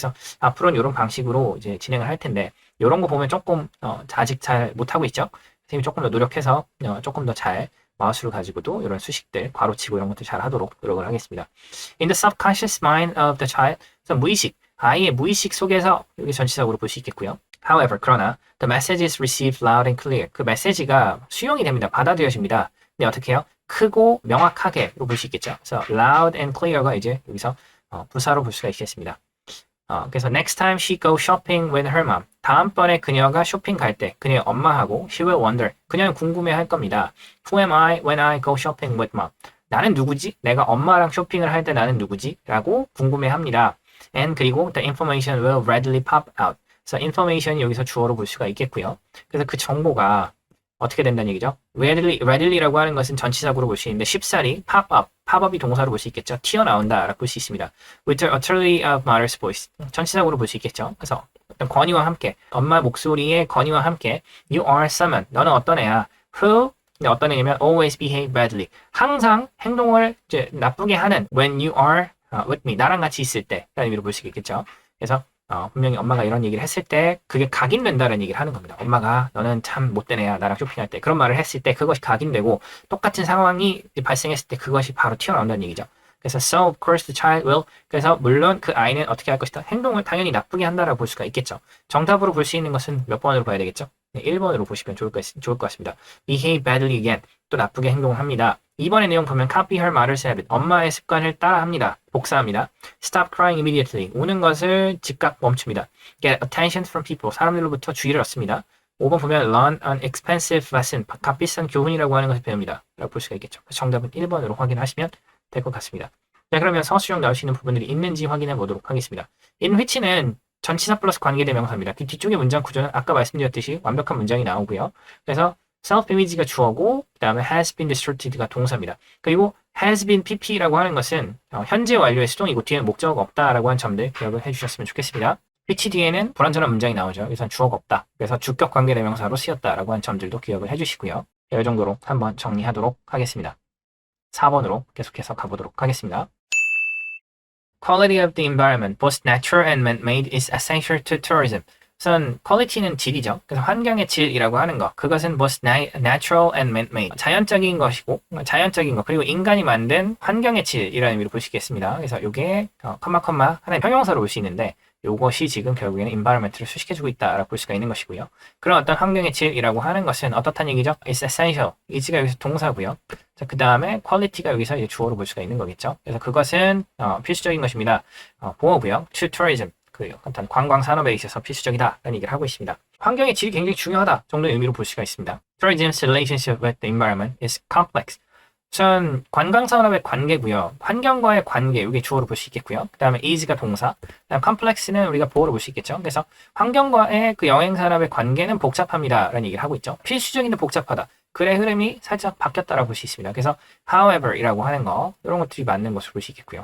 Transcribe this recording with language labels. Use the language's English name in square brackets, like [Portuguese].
[Korean] 그래서 앞으로는 이런 방식으로 이제 진행을 할 텐데 이런 거 보면 조금 아직 잘 못하고 있죠. 선생님이 조금 더 노력해서 조금 더 잘 마우스를 가지고도 이런 수식들, 괄호치고 이런 것들 잘 하도록 노력을 하겠습니다. [English] In the subconscious mind of the child, [Korean] 그래서 무의식, 아이의 무의식 속에서 여기 전치사구로 볼 수 있겠고요. [English] However, [Korean] 그러나 [English] the message is received loud and clear. [Korean] 그 메시지가 수용이 됩니다. 받아들여집니다. 근데 어떻게 해요? 크고 명확하게로 볼 수 있겠죠. 그래서 [English] loud and clear [Korean] 가 이제 여기서 부사로 볼 수가 있겠습니다. 그래서 [English] next time she go shopping with her mom. [Korean] 다음번에 그녀가 쇼핑 갈 때 그녀의 엄마하고 [English] she will wonder. [Korean] 그녀는 궁금해할 겁니다. [English] Who am I when I go shopping with mom? [Korean] 나는 누구지? 내가 엄마랑 쇼핑을 할 때 나는 누구지? 라고 궁금해합니다. And 그리고 [English] the information will readily pop out. [Korean] 그래서 information이 여기서 주어로 볼 수가 있겠고요. 그래서 그 정보가 어떻게 된다는 얘기죠? readily, 라고 하는 것은 전치사구로 볼 수 있는데 쉽사리 pop up이 동사로 볼 수 있겠죠. 튀어나온다라고 볼 수 있습니다. [English] with the authority of mother's voice, [Korean] 전치사구로 볼 수 있겠죠. 그래서 어떤 권위와 함께, 엄마 목소리의 권위와 함께 [English] you are someone, [Korean] 너는 어떤 애야 who, 어떤 애냐면 [English] always behave badly, [Korean] 항상 행동을 이제 나쁘게 하는 [English] when you are with me, [Korean] 나랑 같이 있을 때 라는 의미로 볼 수 있겠죠. 그래서 분명히 엄마가 이런 얘기를 했을 때 그게 각인된다는 얘기를 하는 겁니다. 엄마가 너는 참 못된 애야 나랑 쇼핑할 때 그런 말을 했을 때 그것이 각인되고 똑같은 상황이 발생했을 때 그것이 바로 튀어나온다는 얘기죠. 그래서 [English] so of course the child will, [Korean] 그래서 물론 그 아이는 어떻게 할 것이다, 행동을 당연히 나쁘게 한다라고 볼 수가 있겠죠. 정답으로 볼 수 있는 것은 몇 번으로 봐야 되겠죠? 네, 1번으로 보시면 좋을 것 같습니다. [English] behave badly again, [Korean] 또 나쁘게 행동을 합니다. 2번의 내용 보면 [English] copy her mother's habit, [Korean] 엄마의 습관을 따라합니다. 복사합니다. [English] stop crying immediately, [Korean] 우는 것을 즉각 멈춥니다. [English] get attention from people, [Korean] 사람들로부터 주의를 얻습니다. 5번 보면 [English] learn an expensive lesson, [Korean] 값비싼 교훈이라고 하는 것을 배웁니다. 라고 볼 수가 있겠죠. 정답은 1번으로 확인하시면 될 것 같습니다. 자, 그러면 서술형 나올 수 있는 부분들이 있는지 확인해 보도록 하겠습니다. in which는 전치사 플러스 관계대명사입니다. 그 뒤쪽의 문장 구조는 아까 말씀드렸듯이 완벽한 문장이 나오고요. 그래서 self-image가 주어고 그 다음에 has been distorted가 동사입니다. 그리고 has been pp라고 하는 것은 현재 완료의 수동이고 뒤에는 목적어가 없다라고 한 점들 기억을 해주셨으면 좋겠습니다. which 뒤에는 불완전한 문장이 나오죠. 여기서는 주어가 없다. 그래서 주격 관계대명사로 쓰였다라고 한 점들도 기억을 해주시고요. 이 정도로 한번 정리하도록 하겠습니다. 4번으로 계속해서 가보도록 하겠습니다. [English] Quality of the environment, both natural and man-made, is essential to tourism. [Korean] 우선 quality는 질이죠. 그래서 환경의 질이라고 하는 것, 그것은 [English] both natural and man-made, [Korean] 자연적인 것이고, 자연적인 것, 그리고 인간이 만든 환경의 질이라는 의미로 볼 수 있겠습니다. 그래서 이게 하나의 형용사로 볼 수 있는데 이것이 지금 결국에는 environment를 수식해주고 있다라고 볼 수가 있는 것이고요. 그런 어떤 환경의 질이라고 하는 것은 어떻다는 얘기죠? [English] It's essential. [Korean] is가 여기서 동사고요. 자, 그 다음에 quality가 여기서 이제 주어로 볼 수가 있는 거겠죠. 그래서 그것은 필수적인 것입니다. 보호고요. to tourism. 그 어떤 관광 산업에 있어서 필수적이다라는 얘기를 하고 있습니다. 환경의 질이 굉장히 중요하다 정도의 의미로 볼 수가 있습니다. [English] Tourism's relationship with the environment is complex. [Korean] 우선 관광 산업의 관계고요. 환경과의 관계, 이게 주어로 볼 수 있겠고요. 그 다음에 is가 동사, 그다음 complex는 우리가 보어로 볼 수 있겠죠. 그래서 환경과의 그 여행 산업의 관계는 복잡합니다라는 얘기를 하고 있죠. 필수적인데 복잡하다. 글의 흐름이 살짝 바뀌었다라고 볼 수 있습니다. 그래서 however이라고 하는 거, 이런 것들이 맞는 것으로 볼 수 있겠고요.